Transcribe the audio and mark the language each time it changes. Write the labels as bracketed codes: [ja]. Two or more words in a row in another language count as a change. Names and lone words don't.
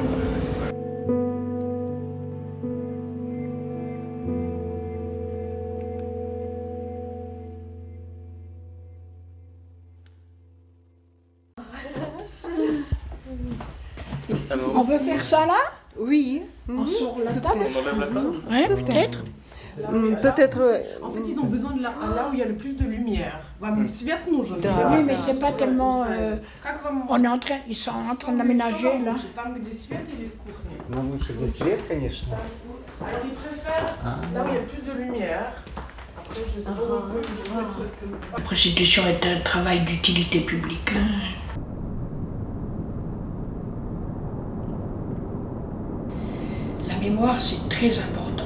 [fr] On peut faire ça là? Oui. On sort la table? On enlève la table? Ouais, peut-être. Peut-être. En fait, ils ont besoin de là où il y a le plus de lumière. Oui, mais c'est pas tellement. On est en train, ils sont en train d'aménager là. [ru] Нам лучше где свет, конечно. [fr] Alors, ils préfèrent là où il y a le plus de lumière. Après, je sais pas. La prostitution est un travail d'utilité publique. La mémoire, c'est très important.